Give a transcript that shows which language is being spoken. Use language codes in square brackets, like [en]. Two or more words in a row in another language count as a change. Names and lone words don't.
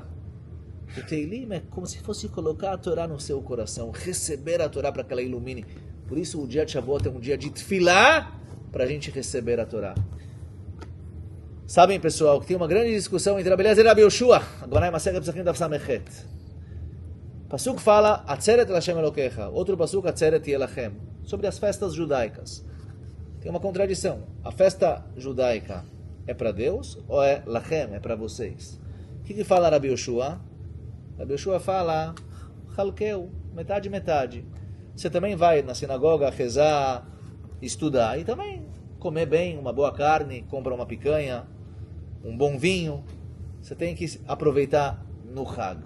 [pt] O Teilim é como se fosse colocar a Torá no seu coração, receber a Torá para que ela ilumine. Por isso o dia de Shavuot é um dia de tefilá para a gente receber a Torá. Sabem, pessoal, que tem uma grande discussão entre Rabi Eliezer e Rabi Yoshua. Agora é [he] מסכת פסחים דף ס״ח. Pasuk fala עצרת לה׳ אלהיך. Outro פסוק עצרת תהיה לכם. [pt] Sobre as festas judaicas. Tem uma contradição. A festa judaica é para Deus ou é Lachem, é para vocês? O que fala Rabi Yoshua? Rabi Yoshua fala Halkeu, metade, metade. Você também vai na sinagoga rezar, estudar e também comer bem, uma boa carne, compra uma picanha, um bom vinho, você tem que aproveitar no Hag.